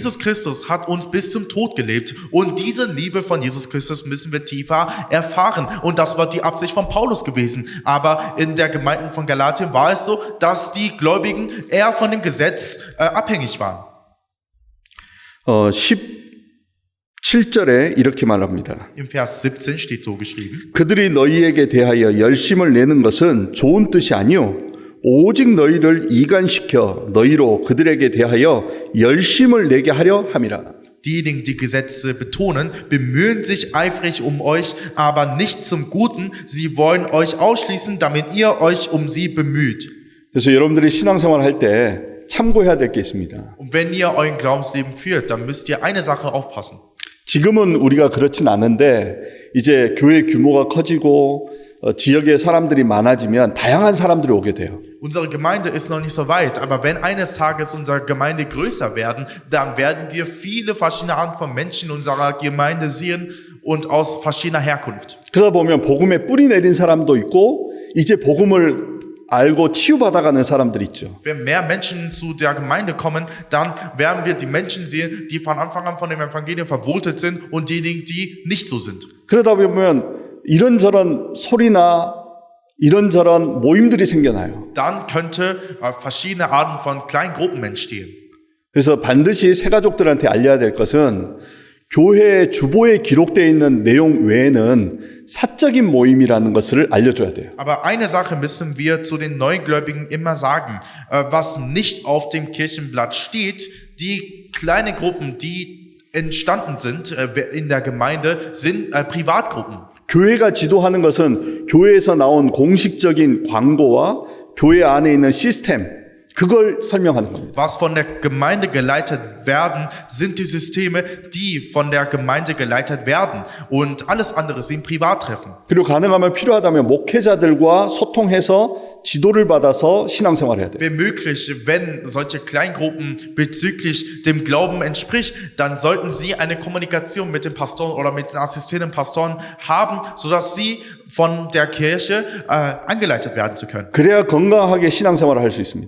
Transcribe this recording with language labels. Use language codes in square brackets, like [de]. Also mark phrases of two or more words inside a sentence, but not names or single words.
[de] Jesus Christus hat uns bis zum Tod gelebt und diese Liebe von Jesus Christus müssen wir tiefer erfahren. Und das war die Absicht von Paulus gewesen. Aber in der Gemeinde von Galatien war es so, dass die Gläubigen eher von dem Gesetz abhängig waren. [ko] 17절에 이렇게 말합니다. [de] Im Vers 17 steht so geschrieben. [ko] 그들이 너희에게 대하여 열심을 내는 것은 좋은 뜻이 아니요 오직 너희를 이간시켜 너희로 그들에게 대하여 열심을 내게 하려 함이라. [de] Diejenigen, die Gesetze betonen, bemühen sich eifrig um euch, aber nicht zum Guten. Sie wollen euch ausschließen, damit ihr euch um sie bemüht. [ko] 그래서 여러분들이 신앙생활 할 때 참고해야 될 게 있습니다. [de] Und wenn ihr euer Glaubensleben führt, dann müsst ihr eine Sache aufpassen. [ko] 지금은 우리가 그렇진 않은데 이제 교회 규모가 커지고 지역에 사람들이 많아지면 다양한 사람들이 오게 돼요. [de] Unsere Gemeinde ist noch nicht so weit, aber wenn eines Tages unsere Gemeinde größer werden, dann werden wir viele verschiedene Arten von Menschen in unserer Gemeinde sehen und aus verschiedener Herkunft. [ko] 그러다 보면 복음에 뿌리 내린 사람도 있고 이제 복음을 알고 치유받아가는 사람들이 있죠. [de] Wenn mehr Menschen zu der Gemeinde kommen, dann werden wir die Menschen sehen, die von Anfang an von dem Evangelium verwurzelt sind und diejenigen, die nicht so sind. [ko] 그러다 보면 이런저런 소리나 이런저런 모임들이 생겨나요. [de] Dann könnte verschiedene Arten von kleinen Gruppen entstehen. [ko] 그래서 반드시 새가족들한테 알려야 될 것은 교회 주보에 기록되어 있는 내용 외에는 사적인 모임이라는 것을 알려줘야 돼요. [de] Aber eine Sache müssen wir zu den Neugläubigen immer sagen, was nicht auf dem Kirchenblatt steht, die kleinen Gruppen, die entstanden sind in der Gemeinde, sind Privatgruppen. [ko] 교회가 지도하는 것은 교회에서 나온 공식적인 광고와 교회 안에 있는 시스템, 그걸 설명하는 겁니다. [de] Was von der Gemeinde geleitet werden, sind die Systeme, die von der Gemeinde geleitet werden. Und alles andere sind Privattreffen. [ko] 그리고 가능하면 필요하다면 목회자들과 소통해서 지도를 받아서 신앙생활을 해야 돼요. [de] Wenn möglich, wenn solche Kleingruppen bezüglich dem Glauben entspricht, dann sollten sie eine Kommunikation mit den Pastoren oder mit den assistierenden Pastoren haben, sodass sie von der Kirche angeleitet werden zu können. [ko] 그래야 건강하게 신앙생활을 할 수 있습니다.